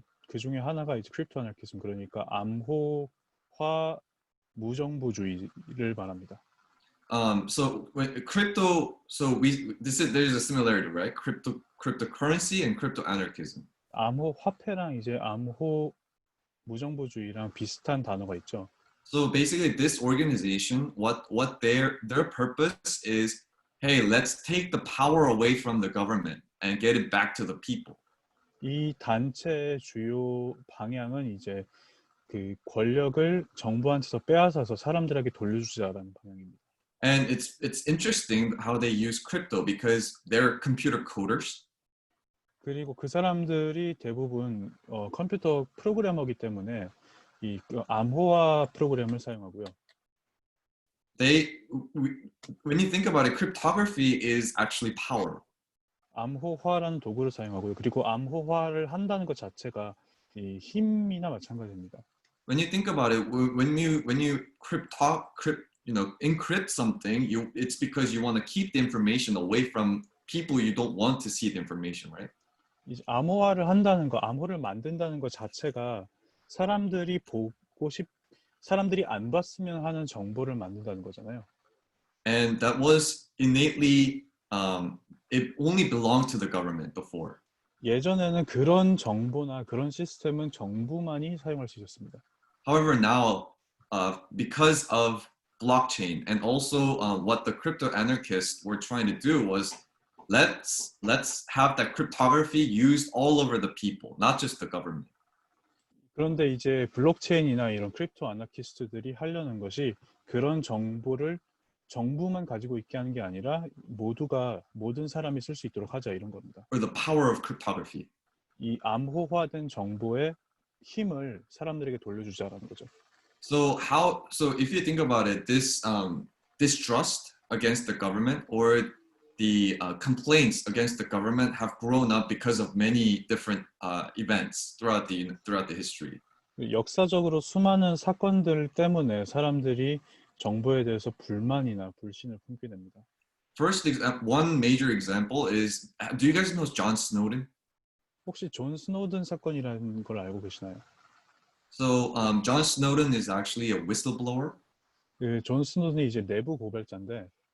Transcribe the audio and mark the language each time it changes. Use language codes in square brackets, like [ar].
[ko] 그 중에 하나가 이제 크립토 아나키즘, 그러니까 암호화 무정부주의를 말합니다. [en] So when crypto, there's a similarity, right? Cryptocurrency and crypto anarchism. [ko] 암호 화폐랑 이제 암호 무정부주의랑 비슷한 단어가 있죠. [en] So basically, this organization, what their purpose is, hey, let's take the power away from the government and get it back to the people. [ko] 이 단체의 주요 방향은 이제 그 권력을 정부한테서 빼앗아서 사람들에게 돌려주자라는 방향입니다. [en] And it's interesting how they use crypto because they're computer coders. [ko] 그리고 그 사람들이 대부분 컴퓨터 프로그래머이기 때문에 이 암호화 프로그램을 사용하고요. [en] When you think about it, cryptography is actually power. [ko] 암호화라는 도구를 사용하고요. 그리고 암호화를 한다는 것 자체가 이 힘이나 마찬가지입니다. [en] When you think about it, when you encrypt something, it's because you want to keep the information away from people you don't want to see the information, right? [ko] 이제 암호화를 한다는 거, 암호를 만든다는 것 자체가 사람들이 안 봤으면 하는 정보를 만든다는 거잖아요. [en] And that was innately it only belonged to the government before. [ko] 예전에는 그런 정보나 그런 시스템은 정부만이 사용할 수 있었습니다. [en] However, now because of blockchain and also what the crypto anarchists were trying to do was let's have that cryptography used all over the people, not just the government. [ko] 그런데 이제 블록체인이나 이런 크립토 아나키스트들이 하려는 것이 그런 정보를 정부만 가지고 있게 하는 게 아니라 모든 사람이 쓸 수 있도록 하자, 이런 겁니다. [en] Or the power of cryptography. [ko] 이 암호화된 정보의 힘을 사람들에게 돌려주자라는 거죠. [en] So if you think about it, this distrust against the government or the complaints against the government have grown up because of many different events throughout the history. [ko] 역사적으로 수많은 사건들 때문에 사람들이 정부에 대해서 불만이나 불신을 품게 됩니다. [en] One major example is, do you guys know John Snowden? [ko] 혹시 존 스노든 사건이라는 걸 알고 계시나요? [en] So John Snowden is actually a whistleblower. [ko] 그 존 스노든이 이제 내부 고발자인데